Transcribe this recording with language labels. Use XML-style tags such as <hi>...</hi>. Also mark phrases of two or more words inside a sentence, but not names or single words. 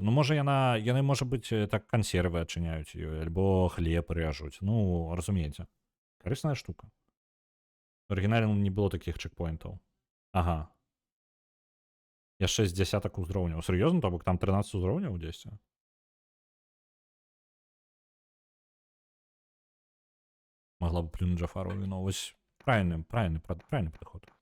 <be>Ну, можа, яны, можа быць, так кансервы адчыняюць ёй, альбо хлеб рэжуць. Ну, разумееце. Карысная штука. У арыгінале не было такіх чекпоінтаў. Ага. Яшчэ з дзясятак узроўняў. Сур'ёзна, то бок там 13 узроўняў дзесьці?</be> <ru>Могла бы плюнуть Джафару, но вось правильный подход.</ru>